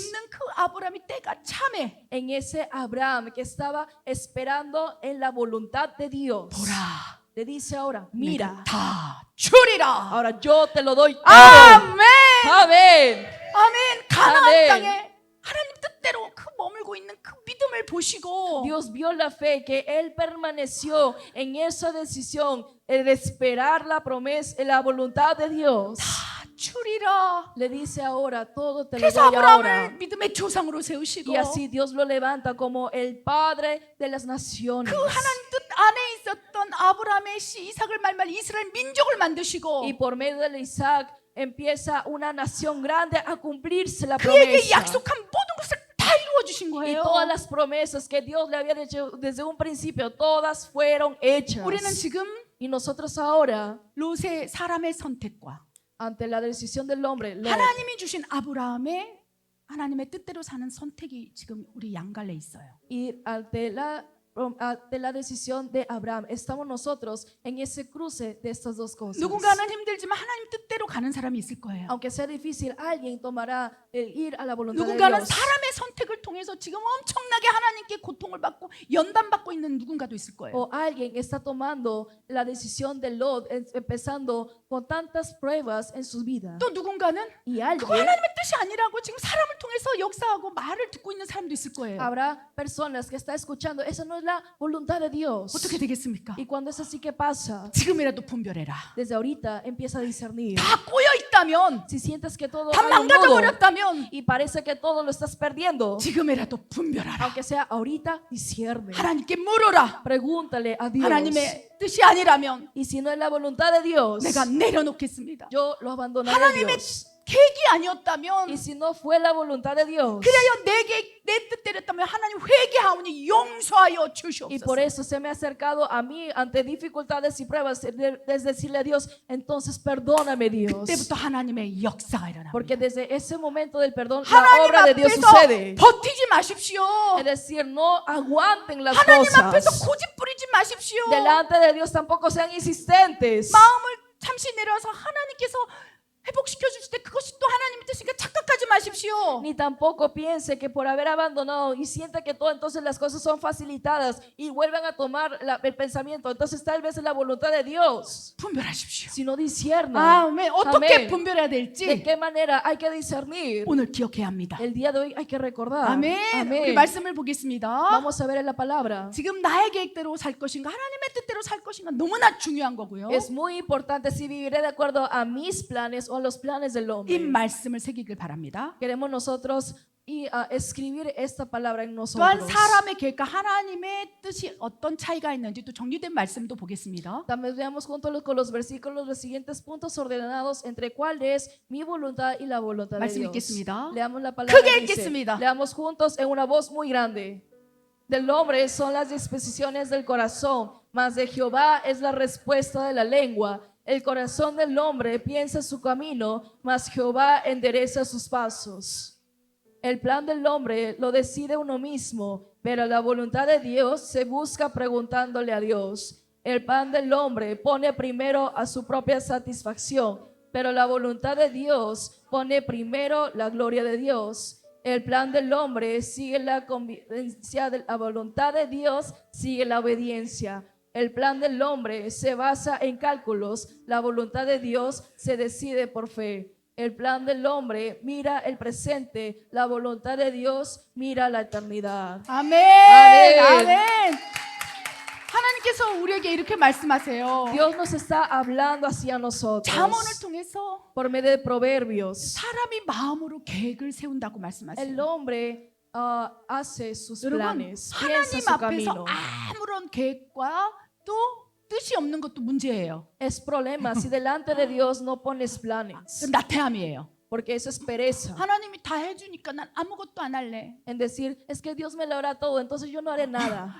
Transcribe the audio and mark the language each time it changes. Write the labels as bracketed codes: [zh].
[ko] 있는 그 아브라함이 때가 참해. [es] en ese Abraham que estaba esperando en la voluntad de Dios, [ko] 보라. [es] le dice ahora, [ko] 내가 [es] mira, [ko] 다 주리라. [es] ahora yo te lo doy todo. [ko] 아멘. [es] Amén. [ko] 아멘. 가나안 아멘. 땅에 하나님 뜻대로 그 머물고 있는 그 믿음을 보시고 [es] Dios vio la fe que él permaneció en esa decisión de esperar la promesa, la voluntad de Dios. [ko] 다 주리라. [es] Le dice ahora, todo te lo [ko] 그래서 [es] doy ahora. [ko] 아브라함을 믿음의 조상으로 세우시고 [es] Y así Dios lo levanta como el Padre de las naciones. [ko] 그 하나님 뜻 안에 있었던 아브라함의 씨 이삭을 말말 이스라엘 민족을 만드시고 [es] Y por medio de Isaac empieza una nación grande a cumplirse la [ko] 그에게 [es] promesa. [ko] 약속한 모든 것을 다 이루어 주신 [es] Y [ko] 거예요. [es] todas las promesas que Dios le había hecho desde un principio, todas fueron hechas. [ko] 우리는 지금 [es] Y nosotros ahora, [ko] 롯의 사람의 선택과 [es] ante la decisión del hombre, Lot, [ko] 하나님이 주신 아브라함의 하나님의 뜻대로 사는 선택이 지금 우리 양갈래 있어요. [es] y ante la decisión de Abraham, estamos nosotros en ese cruce de estas dos cosas. [ko] 누군가는 힘들지만 하나님 뜻대로 가는 사람이 있을 거예요. [es] Aunque sea difícil, alguien tomará el ir a la voluntad de [ko] 누군가는 [es] Dios. [ko] 사람의 선택을 통해서 지금 엄청나게 하나님께 고통을 받고 연단받고 있는 누군가도 있을 거예요. [es] O alguien está tomando la decisión de Lot, empezando con tantas pruebas en su vida. [ko] 또 누군가는 [es] Y [ko] 그거 [es] alguien, [ko] 하나님의 뜻이 아니라고 지금 사람을 통해서 역사하고 말을 듣고 있는 사람도 있을 거예요. [es] habrá personas que están escuchando, esa no es la voluntad de Dios. [ko] 어떻게 되겠습니까? [es] Y cuando es así, ¿qué pasa? [ko] 지금이라도 분별해라. [es] Desde ahorita empieza a discernir. [ko] 다 꼬여 있다면, [es] Si sientes que todo [ko] 다 [es] hay un [ko] 망가져 [es] nudo [ko] 버렸다면 [es] y parece que todo lo estás perdiendo, [ko] 지금이라도 분별하라. [es] aunque sea ahorita, discierne. [ko] 하나님께 물어라. [es] Pregúntale a Dios. [ko] 하나님의 뜻이 아니라면 [es] Y si no es la voluntad de Dios, [ko] 내가 내려놓겠습니다. [es] yo lo abandonaré a [ko] 하나님의 [es] Dios. [ko] 계획이 아니었다면 [es] Y si no fue la voluntad de Dios, [ko] 그래야 내 뜻대로였다면 하나님 회개하오니 용서하여 [es] y por [ko] 주시옵소서. [es] eso se me ha acercado a mí ante dificultades y pruebas, es decirle a Dios, entonces perdóname Dios. [ko] 그때부터 하나님의 역사가 일어납니다. [es] Porque desde ese momento del perdón, la [ko] 하나님 [es] obra de Dios [ko] 앞에서 [es] sucede. [ko] 버티지 마십시오. [es] Es decir, no aguanten las [ko] 하나님 앞에서 [es] cosas. [ko] 고집 부리지 마십시오. [es] Delante de Dios tampoco sean insistentes. [ko] 마음을 잠시 내려서 하나님께서 회복시켜 주실 때 그것이 또 하나님의 뜻이니까 착각하지 마십시오. [es] Ni tampoco piense que por haber abandonado y sienta que todo entonces las cosas son facilitadas y vuelvan a tomar el pensamiento, entonces tal vez es la voluntad de Dios. [ko] 분별하십시오. [es] Si no discierna, [ko] 아멘. 어떻게 [es] Amén. [ko] 분별해야 [es] ¿de [ko] 될지 [es] qué manera hay que discernir? [ko] 오늘 기억해야 합니다. [es] El día de hoy hay que recordar. [ko] 아멘. 우리 [es] Amén. [ko] 말씀을 보겠습니다. [es] Vamos a ver en la palabra. [ko] 지금 나의 계획대로 살 것인가 하나님의 뜻대로 살 것인가 너무나 중요한 거고요. [es] Es muy importante si viviré de acuerdo a mis planes o a los planes del [ko] 이 [es] hombre. [ko] 말씀을 새기길 바랍니다. [es] Queremos nosotros escribir esta palabra en [ko] 또한 [es] nosotros. [ko] 사람의 계획과 하나님의 뜻이 어떤 차이가 있는지 또 정리된 말씀도 보겠습니다. [es] También veamos juntos con los versículos los siguientes puntos ordenados entre cuál es mi voluntad y la voluntad de [ko] 말씀 [es] Dios. [ko] 읽겠습니다. [es] Leamos la palabra. [ko] 크게 [es] Dice, [ko] 읽겠습니다. [es] leamos juntos en una voz muy grande. Del hombre son las disposiciones del corazón, mas de Jehová es la respuesta de la lengua. El corazón del hombre piensa su camino, mas Jehová endereza sus pasos. El plan del hombre lo decide uno mismo, pero la voluntad de Dios se busca preguntándole a Dios. El plan del hombre pone primero a su propia satisfacción, pero la voluntad de Dios pone primero la gloria de Dios. El plan del hombre sigue la conveniencia de la voluntad de Dios, sigue la obediencia. El plan del hombre se basa en cálculos, la voluntad de Dios se decide por fe. El plan del hombre mira el presente, la voluntad de Dios mira la eternidad. [ko] 아멘. 아멘. 아멘. 하나님께서 우리에게 이렇게 말씀하세요. [es] Dios nos está hablando hacia nosotros [ko] 잠언을 통해서 [es] por medio de proverbios. [ko] 사람이 마음으로 계획을 세운다고 [es] El [ko] 말씀하세요. [es] hombre hace sus [ko] 여러분, [es] planes, piensa [ko] 하나님 [es] su [ko] 앞에서 [es] camino. [ko] 아무런 계획과 또 뜻이 없는 것도 문제예요. [es] Es problema si delante de Dios no pones planes, [ko] 그럼 나태함이에요. [es] porque eso es pereza. [ko] 하나님이 다 해주니까 난 아무것도 안 할래. [es] En decir, es que Dios me lo hará todo, entonces yo no haré nada.